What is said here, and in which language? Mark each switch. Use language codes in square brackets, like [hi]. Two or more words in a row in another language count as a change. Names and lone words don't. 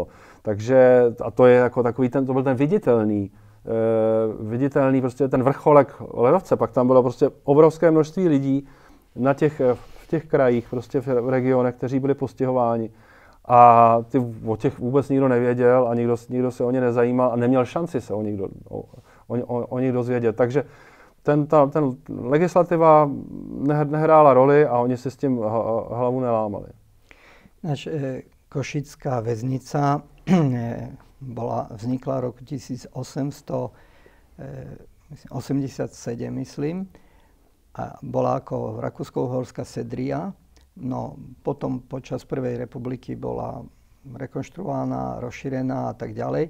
[cs] Takže a to je jako takový to byl ten viditelný prostě ten vrcholek ledovce, pak tam bylo prostě obrovské množství lidí v těch krajích, prostě v regionech, kteří byli postihováni. A o těch vůbec nikdo nevěděl a nikdo se o ně nezajímal a neměl šanci se o nich dozvědět. Takže ten legislativa nehrála roli a oni si s tím hlavu nelámali. [sk] Košická väznica vznikla roku 1887, myslím, a bola ako rakúsko-uhorská Sedria. No potom počas Prvej republiky bola rekonštruovaná, rozšírená a tak ďalej.